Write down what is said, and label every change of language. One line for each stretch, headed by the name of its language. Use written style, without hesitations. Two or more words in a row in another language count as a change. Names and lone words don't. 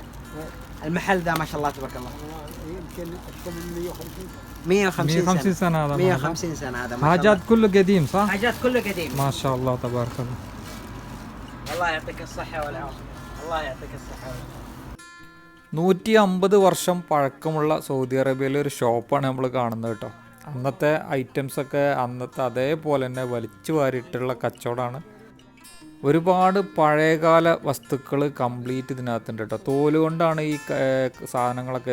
Arabic: المحل ذا ما شاء الله تبارك الله يمكن اكثر من 150 سنة هذا 150 سنة هذا ما شاء حاجات الله. كله قديم صح؟ حاجات كله قديم. ما شاء الله تبارك الله. الله يعطيك الصحة والعافية. الله يعطيك الصحة والعافية.
Malayalam: 150 വർഷം പഴക്കമുള്ള സൗദി അറേബ്യയിലെ ഒരു ഷോപ്പാണ് നമ്മൾ കാണുന്നത് കേട്ടോ. അന്നത്തെ ഐറ്റംസൊക്കെ അന്നത്തെ അതേപോലെ തന്നെ വലിച്ചു വാരിയിട്ടുള്ള കച്ചവടമാണ്. ഒരുപാട് പഴയകാല വസ്തുക്കൾ കംപ്ലീറ്റ് ഇതിനകത്തുണ്ട് കേട്ടോ. തോല് കൊണ്ടാണ് ഈ സാധനങ്ങളൊക്കെ.